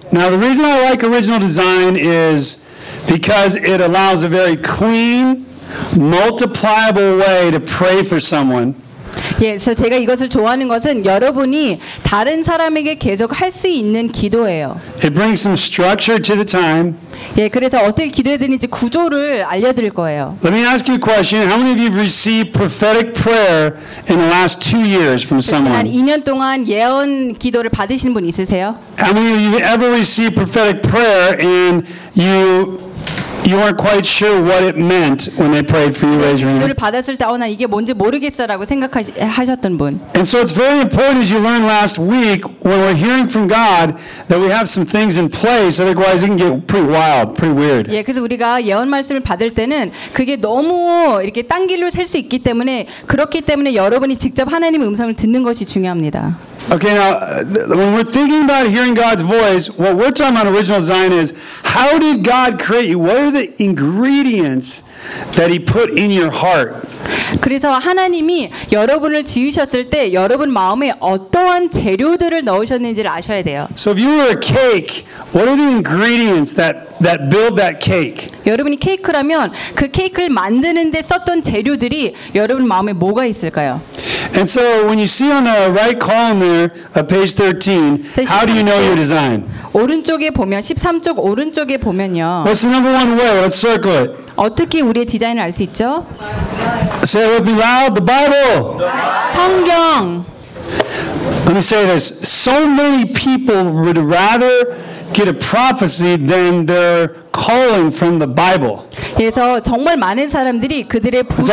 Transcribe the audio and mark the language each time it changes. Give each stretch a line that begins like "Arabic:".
English: Now, the reason I like original design is because it allows a very clean, multipliable way to pray for someone.
Korean: 예, 그래서 제가 이것을 좋아하는 것은 여러분이 다른 사람에게 계속 할 수 있는 기도예요.
English: It brings some structure to the time.
Korean: 예, 그래서 어떻게 기도해야 되는지 구조를 알려드릴 거예요.
English: Let me ask you a question. How many of you have received prophetic prayer in the last 2 years from someone?
Korean: 지난 2년 동안 예언 기도를 받으신 분 있으세요?
English: How many of you have ever received prophetic prayer and you weren't quite sure what it meant when they prayed for you, raise your hand.
Korean: 기도를 받았을 때, 나 이게 뭔지 모르겠어라고 생각하셨던 분.
English: And so it's very important, as you learned last week, when we're hearing from God, that we have some things in place. Otherwise, it can get pretty wild, pretty weird.
Korean: 예, 그래서 우리가 예언 말씀을 받을 때는 그게 너무 이렇게 딴 길로 셀 수 있기 때문에 그렇기 때문에 여러분이 직접 하나님의 음성을 듣는 것이 중요합니다.
English: Okay, now when we're thinking about hearing God's voice, what we're talking about original design is how did God create you? What are the ingredients that He put in your heart?
Korean: 그래서 하나님이 여러분을 지으셨을 때 여러분 마음에 어떠한 재료들을 넣으셨는지를 아셔야 돼요.
English: So if you were a cake, what are the ingredients that build that cake?
Korean: 여러분이 케이크라면 그 케이크를 만드는 데 썼던 재료들이 여러분 마음에 뭐가 있을까요?
English: And so when you see on the right column there, page 13, how do you know your design?
Korean: 오른쪽에 보면 13쪽 오른쪽에 보면요.
English: What's the number one way? Let's circle it.
Korean: 어떻게 우리의 디자인을 알 수 있죠?
English: Say it with me loud. The Bible.
Korean: 성경.
English: Let me say this. So many people would rather get a prophecy than their calling from the Bible.
Korean: 그래서 정말 많은 사람들이 그들의